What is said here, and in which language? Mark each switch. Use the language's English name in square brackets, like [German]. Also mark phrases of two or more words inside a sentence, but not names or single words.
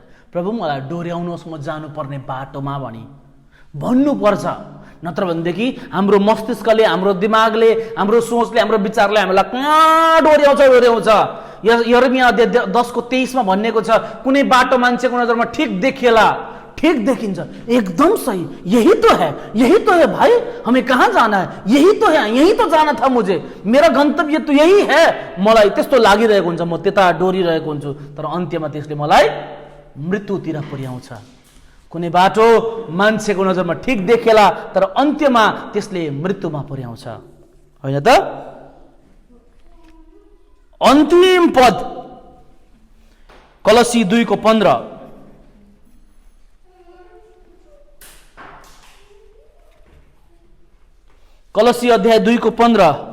[Nepali] प्रभु मलाई डोर्याउनुहोस् म जानुपर्ने बाटोमा भनी भन्नुपर्छ। नत्र भनेदेखि हाम्रो मस्तिष्कले, हाम्रो दिमागले, हाम्रो सोचले, हाम्रो विचारले हामीलाई कहाँ डोर्याउँछ। यर्मिया अध्याय 10:23 भनिएको छ, कुनै बाटो मान्छेको नजरमा ठिक देखिएला, ठीक देखिन्छ, एकदम सही, [Hindi] यही तो है भाई, हमें कहाँ जाना है, यही तो जाना था मुझे, मेरा गन्तव्य तो यही है। [Nepali] मलाई त्यस्तो लागिरहेको हुन्छ, म त्यता डोरिरहेको हुन्छु, तर अन्त्यमा त्यसले मलाई मृत्युतिर पुर्याउँछ। कुनै बाटो मान्छेको नजरमा ठिक देखेला, तर अन्त्यमा त्यसले मृत्युमा पुर्याउँछ, होइन त? अन्तिम पद कलसी 2:15, कलसी अध्याय 2:15।